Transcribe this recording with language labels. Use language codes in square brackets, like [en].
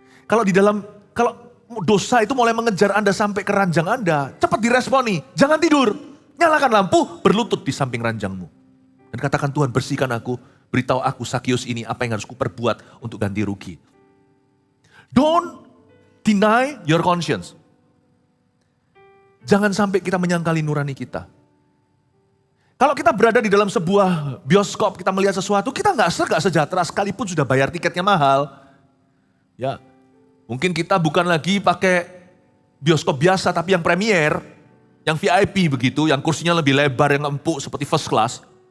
[id] Kalau dosa itu mulai mengejar Anda sampai ke ranjang Anda, cepat diresponi, jangan tidur. Nyalakan lampu, berlutut di samping ranjangmu. Dan katakan, Tuhan bersihkan aku, beritahu aku Sakius ini apa yang harus kuperbuat untuk ganti rugi. [en] Don't deny your conscience. [id] Jangan sampai kita menyangkali nurani kita. Kalau kita berada di dalam sebuah bioskop, kita melihat sesuatu, kita nggak sejahtera sekalipun sudah bayar tiketnya mahal. Ya, mungkin kita bukan lagi pakai bioskop biasa, tapi yang premier, yang VIP begitu, yang kursinya lebih lebar, yang empuk seperti first class.